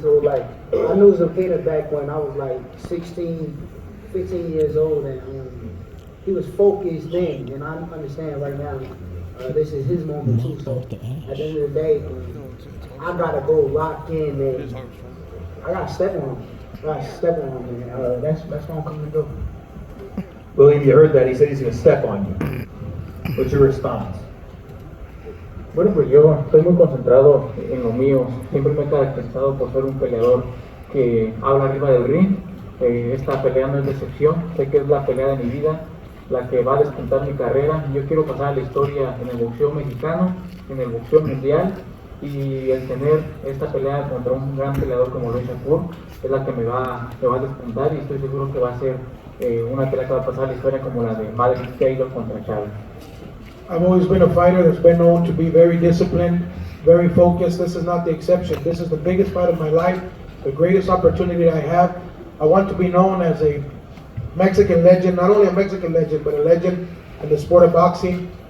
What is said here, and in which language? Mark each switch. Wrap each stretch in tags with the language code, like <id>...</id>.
<en>So like I knew Zepeda back when I was like 16, 15 years old, and he was focused then, and I understand right now. This is his moment too, so at the end of the day, I gotta go lock in, and I gotta step on him. Man. That's what I'm coming to do. William, you heard that. He said he's going to step on you. What's your response?</en> <es>Bueno, pues yo estoy muy concentrado en lo mío. Siempre me he caracterizado por ser un peleador que habla arriba del ring. Esta pelea no es decepción. Sé que es la pelea de mi vida, la que va a despuntar mi carrera. Yo quiero pasar a la historia en el boxeo mexicano, en el boxeo mundial, y el tener esta pelea contra un gran peleador como Louis Shakur es la que me va a despuntar, y estoy seguro que va a ser una pelea que va a pasar a la historia como la de Madrid Taylor contra Chávez.</es> <en>I've always been a fighter that's been known to be very disciplined, very focused. This is not the exception. This is the biggest fight of my life, the greatest opportunity I have. I want to be known as a Mexican legend, not only a Mexican legend, but a legend in the sport of boxing.</en>